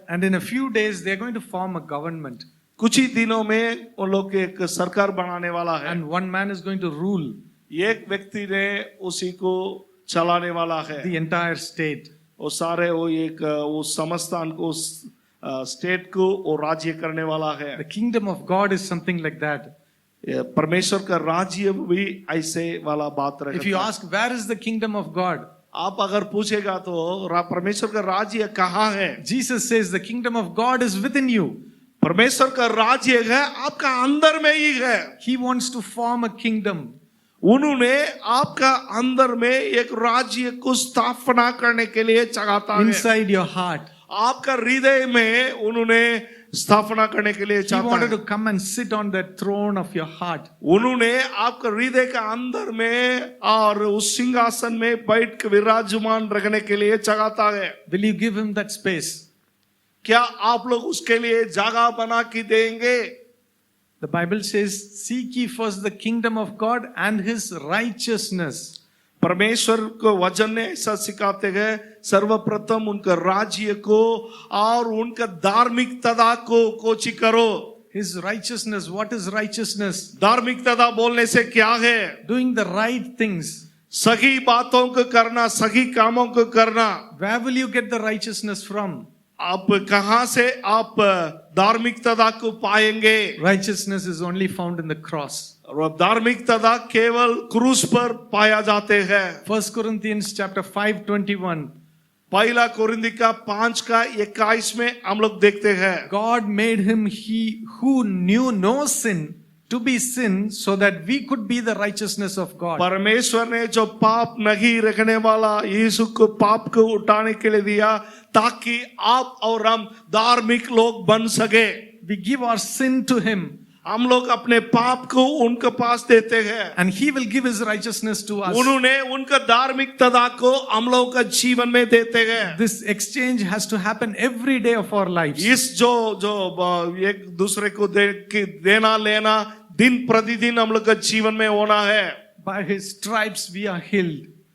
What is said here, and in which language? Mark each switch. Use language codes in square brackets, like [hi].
[en] And in a few days they are going to form a government. [hi] कुछ ही दिनों में उन लोग एक सरकार बनाने वाला है। [en] And one man is going to rule [hi] एक व्यक्ति ने उसी को चलाने वाला है। [en] the entire state. [hi] वो सारे वो एक वो समस्तान को स्टेट को वो राज्य करने वाला है। [en] The kingdom of God is something like that. [hi] परमेश्वर का राज्य भी ऐसे वाला बात रखता है। [en] If you ask where is the kingdom of God, [hi] आप अगर पूछेगा तो परमेश्वर का राज्य कहाँ है? [en] Jesus says the kingdom of God is within you. [hi] परमेश्वर का राज्य है आपका अंदर में ही है। [en] He wants to form a kingdom. [hi] उन्होंने आपका अंदर में एक राज्य को स्थापना करने के लिए चाहता है। [en] Inside your heart. [hi] आपका हृदय में उन्होंने स्थापना करने के लिए [en] He [hi] चाहता [en] wanted [hi] है। [en] to come and sit on that throne of your heart. [hi] उन्होंने आपका हृदय का अंदर में और उस सिंहासन में बैठ के विराजमान रखने के लिए चाहता है। [en] Will you give him that space? [hi] क्या आप लोग उसके लिए जगह बना के देंगे? [en] The Bible says, seek ye first the kingdom of God and his righteousness. [hi] परमेश्वर को वचन ने ऐसा सिखाते हैं सर्वप्रथम उनका राज्य को और उनका धार्मिकता को कोची करो। [en] His righteousness. What is righteousness? [hi] धार्मिकता बोलने से क्या है? [en] Doing the right things. [hi] सही बातों को करना, सही कामों को करना। [en] Where will you get the righteousness from? [hi] आप कहां से आप धार्मिकता को पाएंगे? [en] Righteousness is only found in the cross. [hi] और धार्मिकता केवल क्रूस पर पाया जाते हैं। [en] 1 Corinthians chapter 5:21. [hi] पहला कोरिन्थी का 5:21 में हम लोग देखते हैं, [en] God made him he who knew no sin to be sin so that we could be the righteousness of God. [hi] परमेश्वर ने जो पाप नहीं रखने वाला यीशु को पाप को उठाने के लिए दिया ताकि आप और हम धार्मिक लोग बन सके। [en] We give our sin to him [hi] हम लोग अपने पाप को उनके पास देते हैं, [en] and he will give his righteousness to us. [hi] उन्होंने उनका धार्मिकता को हम लोग का जीवन में देते हैं। [en] This exchange has to happen every day of our lives. [hi] इस जो एक दूसरे को देना लेना दिन प्रतिदिन हम लोग का जीवन में होना है। [en] By his stripes we are healed.